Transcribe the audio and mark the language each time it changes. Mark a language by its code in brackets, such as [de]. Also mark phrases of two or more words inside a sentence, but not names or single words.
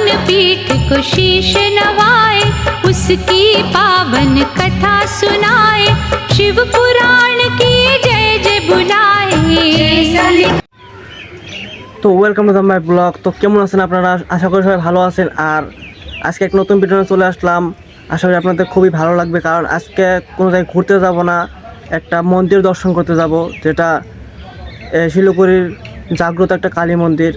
[hi] पीठ को शीश नवाए, उसकी पावन कथा सुनाए, शिव पुराण की जय जय बुलाए। [en] তো welcome to the my blog. [bn] তো কেমন আছেন আপনারা? আশা করি সবাই ভালো আছেন। আর আজকে এক নতুন ভিডিও চলে আসলাম। আশা করি আপনাদের খুবই ভালো লাগবে, কারণ আজকে কোনো জায়গায় ঘুরতে যাব না, একটা মন্দির দর্শন করতে যাব, যেটা শিলিগুড়ির জাগ্রত একটা কালী মন্দির।